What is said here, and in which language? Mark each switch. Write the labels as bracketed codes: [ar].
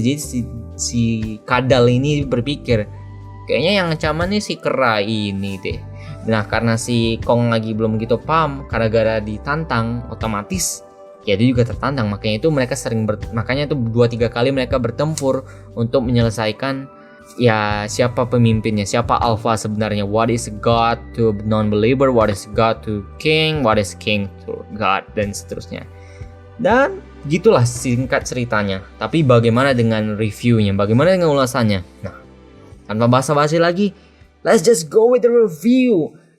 [id] Jadi si kadal ini berpikir, kayaknya yang ancaman nih si Kera ini deh. Nah, karena si Kong lagi belum gitu paham, gara-gara ditantang otomatis ya dia juga tertantang. Makanya itu mereka makanya itu 2-3 kali mereka bertempur untuk menyelesaikan ya siapa pemimpinnya, siapa alpha sebenarnya. [en] What is God to non-believer, what is God to king, what is king to God, dan seterusnya. [id] Dan gitulah singkat ceritanya. Tapi bagaimana dengan reviewnya, bagaimana dengan ulasannya? Nah, tanpa basa-basi lagi, [en] let's just go with the review.